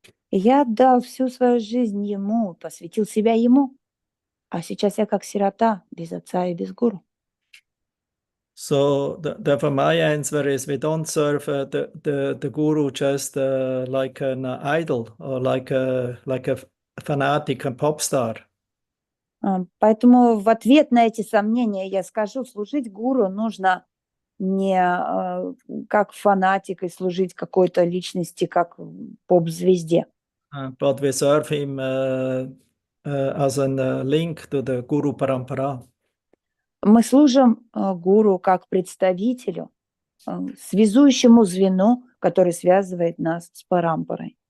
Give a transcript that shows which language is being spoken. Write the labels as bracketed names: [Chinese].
[Russian] И я отдал всю свою жизнь ему, посвятил себя ему, а сейчас я как сирота, без отца и без гуру. [English] So therefore my answer is we don't serve the guru just like an idol or like a fanatic and pop star. [Russian] Поэтому в ответ на эти сомнения я скажу, служить гуру нужно не как фанатик и служить какой-то личности, как поп-звезде. [English] But we serve him as a link to the Guru Parampara. [Russian] Мы служим гуру как представителю, связующему звену, который связывает нас с парампарой.